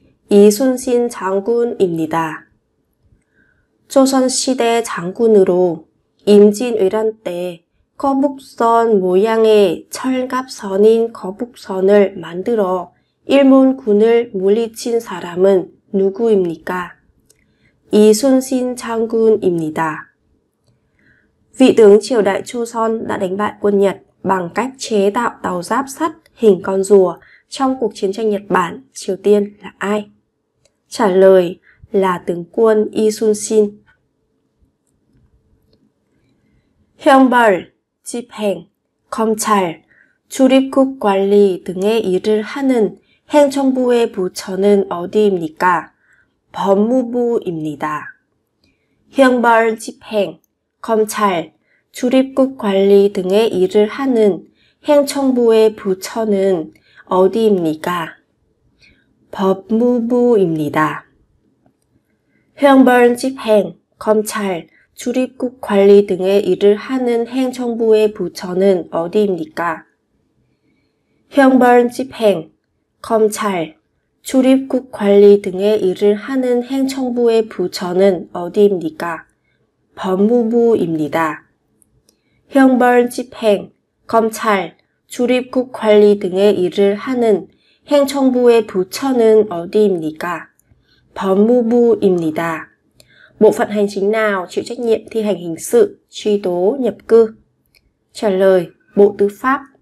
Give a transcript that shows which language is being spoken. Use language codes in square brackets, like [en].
[ko] 이순신 장군입니다. 조선시대 장군으로 임진왜란 때 거북선 모양의 철갑선인 거북선을 만들어 일본군을 물리친 사람은 누구입니까? 이순신 장군입니다. [vi] Vị tướng triều đại Joseon đã đánh bại quân Nhật bằng cách chế tạo tàu giáp sắt hình con rùa trong cuộc chiến tranh Nhật Bản, Triều Tiên là ai? Trả lời là tướng quân 이순신. [ko] 형벌, 집행, 검찰, 출입국 관리 등의 일을 하는 행정부의 부처는 어디입니까? 법무부입니다. 형벌, 집행, 검찰, 출입국 관리 등의 일을 하는 행정부의 부처는 어디입니까? 법무부입니다. 형벌, 집행, 검찰, 출입국 관리 등의 일을 하는 행정부의 부처는 어디입니까? 형벌, 집행, 검찰, 출입국 관리 등의 일을 하는 행정부의 부처는 어디입니까? 법무부입니다. 형벌, 집행, 검찰, 출입국 관리 등의 일을 하는 행정부의 부처는 어디입니까? 법무부입니다. [vi] Bộ phận hành chính nào chịu trách nhiệm thi hành hình sự, truy tố, nhập cư? Trả lời: Bộ Tư pháp.